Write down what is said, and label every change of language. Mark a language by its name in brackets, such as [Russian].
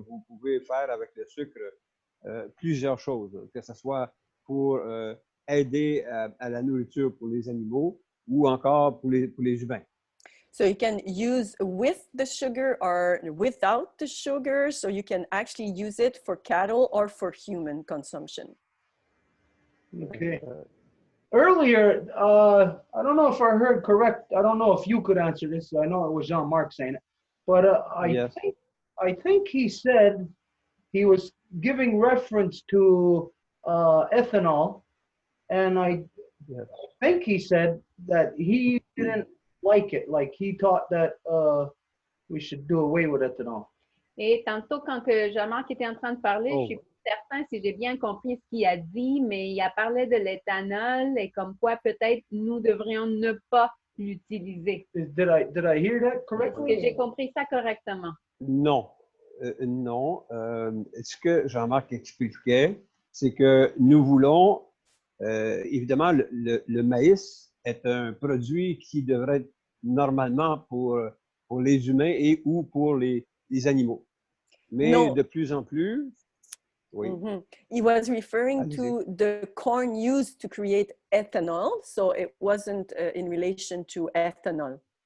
[French] Vous pouvez faire avec le sucre plusieurs choses, que ce soit pour aider à la nourriture pour les animaux ou encore pour les humains. [English] So you can use with the sugar or without the sugar. So you can actually use it for cattle or for human consumption. Okay. Earlier, I don't know if I heard correct. I don't know if you could answer this. I know it was Jean-Marc saying it, but yes. I think he said he was giving reference to ethanol, and I think he said that he didn't like it. Like he thought that we should do away with ethanol. [French] Et tantôt, quand que Jean-Marc était en train de parler, je suis pas certain si j'ai bien compris ce qu'il a dit, mais il a parlé de l'éthanol et comme quoi peut-être nous devrions ne pas l'utiliser. [English] Did I hear that correctly? [French] Est-ce que j'ai compris ça correctement? Non. Non. Ce que Jean-Marc expliquait, c'est que nous voulons, évidemment, le maïs est un produit qui devrait être normalement pour les humains et ou pour les animaux. Mais de plus en plus, Oui. [English] He was referring [French] Allez-y. [English] to the corn used to create ethanol, so it wasn't in relation to ethanol.